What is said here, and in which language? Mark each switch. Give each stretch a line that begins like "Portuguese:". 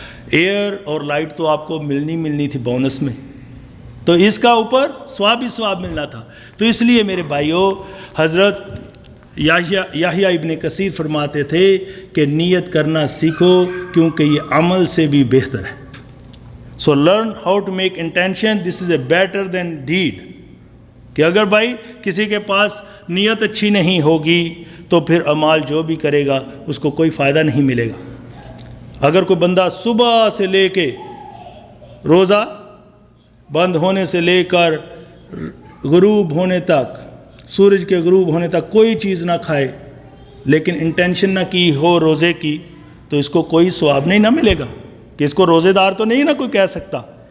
Urdu: Year اور light تو آپ کو ملنی تھی بونس میں، تو اس کا اوپر ثواب ہی ثواب ملنا تھا. تو اس لیے میرے بھائیوں، حضرت یحییٰ ابن کثیر فرماتے تھے کہ نیت کرنا سیکھو کیونکہ یہ عمل سے بھی بہتر ہے.
English: So learn how to make intention. This is a better than deed.
Urdu: کہ اگر بھائی کسی کے پاس نیت اچھی نہیں ہوگی تو پھر اعمال جو بھی کرے گا اس کو کوئی فائدہ نہیں ملے گا۔ اگر کوئی بندہ صبح سے لے کے روزہ بند ہونے سے لے کر غروب ہونے تک، سورج کے غروب ہونے تک کوئی چیز نہ کھائے، لیکن انٹینشن نہ کی ہو روزے کی، تو اس کو کوئی ثواب نہیں نہ ملے گا، کہ اس کو روزے دار تو نہیں نہ کوئی کہہ سکتا۔